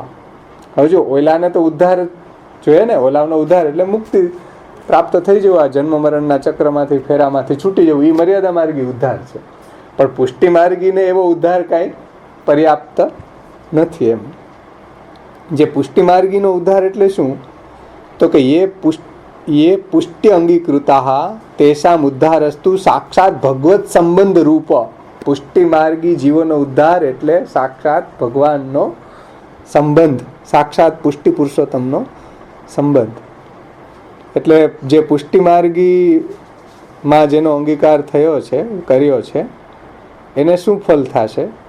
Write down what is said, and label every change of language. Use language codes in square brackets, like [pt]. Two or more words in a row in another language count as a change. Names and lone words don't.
[gu] હવે જો ઓલાને તો ઉદ્ધાર જોઈએ ને, ઓલાનો ઉદ્ધાર એટલે મુક્તિ પ્રાપ્ત થઈ જવું, આ જન્મ મરણના ચક્રમાંથી ફેરામાંથી છૂટી જવું, એ મર્યાદા માર્ગી ઉદ્ધાર છે. પણ પુષ્ટિ માર્ગીને એવો ઉદ્ધાર કાંઈ પર્યાપ્ત નથી. એમ જે પુષ્ટિ માર્ગીનો ઉદ્ધાર એટલે શું? તો કે [sa] ये पुष्टि अंगीकृता तेषाम उद्धारस्तु साक्षात भगवत संबंध रूप. [gu] પુષ્ટિ માર્ગી જીવોનો ઉદ્ધાર એટલે સાક્ષાત ભગવાનનો સંબંધ, સાક્ષાત પુષ્ટિ પુરુષોત્તમનો સંબંધ. એટલે જે પુષ્ટિ માર્ગીમાં જેનો અંગીકાર થયો છે, કર્યો છે, એને શું ફલ થશે?